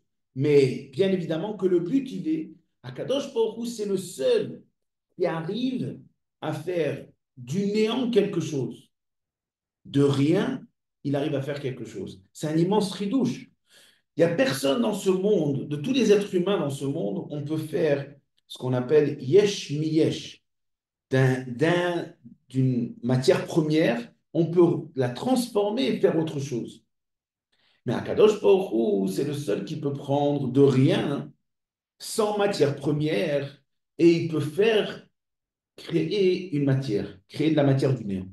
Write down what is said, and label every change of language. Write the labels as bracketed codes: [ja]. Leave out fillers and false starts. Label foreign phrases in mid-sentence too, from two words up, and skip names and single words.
[fr] Mais bien évidemment que le but, il est, Akadosh Baruch Hu, c'est le seul qui arrive à faire du néant quelque chose. De rien, il arrive à faire quelque chose. C'est un immense ridouche. Il n'y a personne dans ce monde, de tous les êtres humains dans ce monde, on peut faire ce qu'on appelle [he] יש מ יש [fr] d'une matière première, on peut la transformer et faire autre chose. Mais Akadosh Baruch Hu, c'est le seul qui peut prendre de rien, sans matière première, et il peut faire créer une matière, créer de la matière du néant.